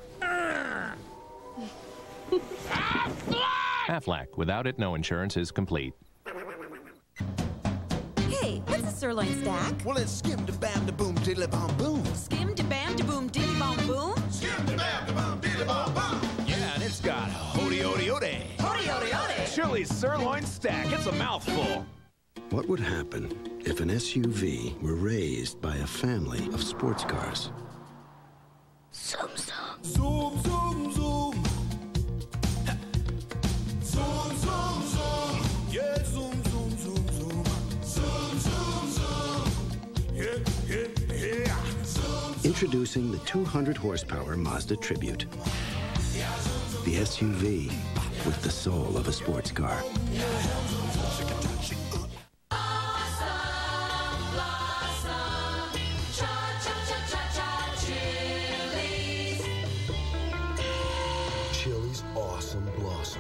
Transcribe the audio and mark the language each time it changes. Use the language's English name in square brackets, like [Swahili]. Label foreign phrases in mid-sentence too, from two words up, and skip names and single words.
[English] Aflac. Without it, no insurance is complete. Hey, what's a sirloin stack? Well, it's skim to bam to boom diddly bom boom. Skim to bam to boom diddy bom boom? Skim to bam to boom diddly bom boom. Yeah, and it's got hody hody hody. Hody hody hody. Chili's sirloin stack. It's a mouthful. What would happen if an SUV were raised by a family of sports cars? Zoom, zoom. Zoom, zoom, zoom. Zoom, zoom, zoom. Yeah, zoom, zoom, zoom, zoom. Zoom, zoom, zoom. Yeah, yeah, yeah. Zoom. Introducing the 200 horsepower Mazda Tribute. The SUV with the soul of a sports car. Chili's awesome blossom.